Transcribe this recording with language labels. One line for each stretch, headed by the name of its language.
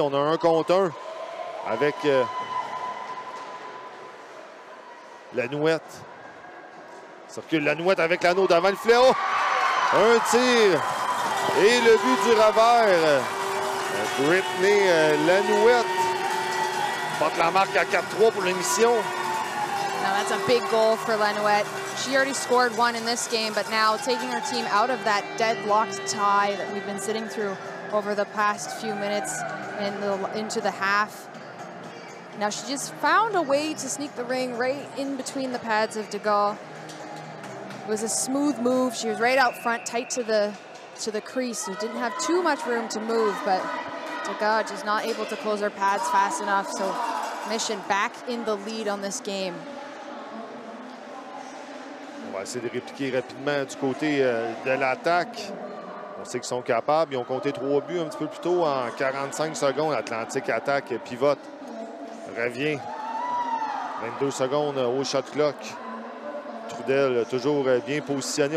French: On a 1 contre 1 avec Lanouette. Circule Lanouette avec l'anneau devant le filet. Oh! Un tir. Et le but du revers. Brittany Lanouette porte la marque à 4-3 pour l'émission.
English: Now that's a big goal for Lanouette. She already scored 1 in this game, but now taking her team out of that deadlocked tie that we've been sitting through over the past few minutes into the half. Now she just found a way to sneak the ring right in between the pads of Degas. It was a smooth move. She was right out front, tight to the crease, so didn't have too much room to move, but Degas just not able to close her pads fast enough, so Mission back in the lead on this game.
French: On va essayer de répliquer rapidement du côté de l'attaque. On sait qu'ils sont capables. Ils ont compté 3 buts un petit peu plus tôt en 45 secondes. Atlantique Attaque pivote. Revient. 22 secondes au shot clock. Trudel toujours bien positionné.